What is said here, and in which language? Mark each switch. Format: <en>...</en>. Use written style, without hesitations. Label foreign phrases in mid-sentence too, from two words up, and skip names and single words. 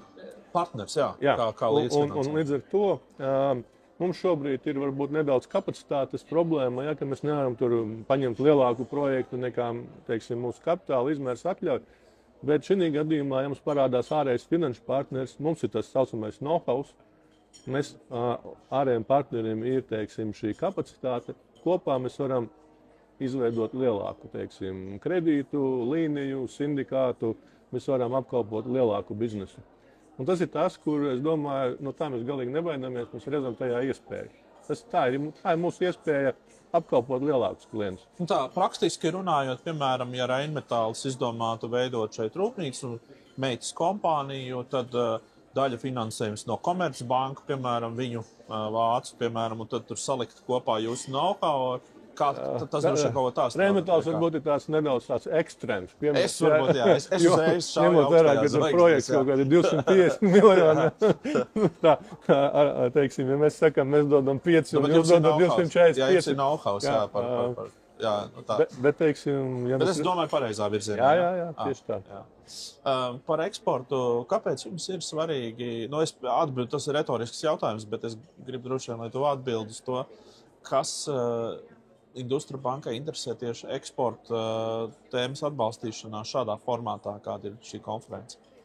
<lv>Partners, jā. Kā līdzfinansējums. Un līdz ar to mums šobrīd ir varbūt nedaudz kapacitātes problēma, ja, ka mēs nevaram tur paņemt lielāku projektu nekā, teiksim, mūsu kapitāla izmērs atļauj. Bet šī gadījumā, ja mums parādās ārējais finanšu partners, mums ir tas saucamais know-how. Mēs ārējiem partneriem ir, teiksim, šī kapacitāte. Kopā mēs varam izveidot lielāku, teiksim, kredītu, līniju, sindikātu. Mēs varam apkalpot lielāku biznesu. Un tas ir tas, kur, es domāju, no tā mēs galīgi nebaidāmies, mēs redzam tajā iespēju. Tā ir mūsu iespēja apkalpot lielākus klientus. Tā praktiski runājot, piemēram, ja Rheinmetalls izdomātu veidot šeit rūpnīcu un meitas kompāniju, tad daļa finansējums no Komercbanka, piemēram, viņu vācu, piemēram, un tad tur salikt kopā jūsu know-how. Tas droši vien kaut kā tāds. Rheinmetalls varbūt ir tāds nedaudz tāds ekstrēms. Es uzreiz šauju ņemot vērā, ka tur projekts kaut kādi 250 miljoni. Teiksim, ja mēs sakām, mēs dodam 5 un jūs dodam 245. Jā, jums ir know-how, Bet, teiksim... Bet es domāju pareizā virzienā. Jā, tieši tā. Par eksportu, kāpēc jums ir svarīgi, tas ir retorisks jautājums, bet es gribu droši vien, lai tu atbildi uz to, kas Industria bankai interesē tieši eksporta tēmas atbalstīšanā šādā formātā, kāda ir šī konference?</lv>